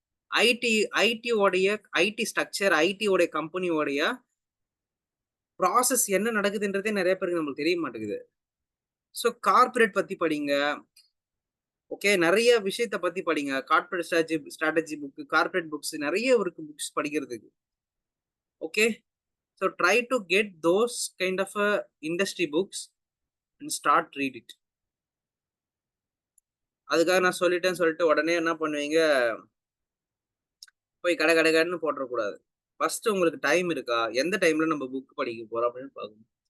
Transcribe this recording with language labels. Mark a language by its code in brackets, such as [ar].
[ta] ID ID உடைய ID structure, ID உடைய company உடைய ப்ராசஸ் என்ன நடக்குதுன்றதே நெறைய பேருக்கு நம்மளுக்கு தெரிய மாட்டேங்குது. சோ கார்ப்பரேட் பத்தி படிங்க. ஓகே. நெறைய விஷயத்த பத்தி படிங்க. Corporate strategy book, corporate books நெறைய இருக்கு புக்ஸ் படிக்கிறதுக்கு. Okay. [en] So try to get those kind of industry books and start read it. [ta] அதுக்காக நான் சொல்லிட்டேன்னு சொல்லிட்டு உடனே என்ன பண்ணுவீங்க, போய் கட கட கடன்னு போட்டுறக்கூடாது. ஃபர்ஸ்ட் உங்களுக்கு டைம் இருக்கா? எந்த டைம்ல நம்ம புக் படிக்க போறோம் அப்படின்னு பார்க்கணும்.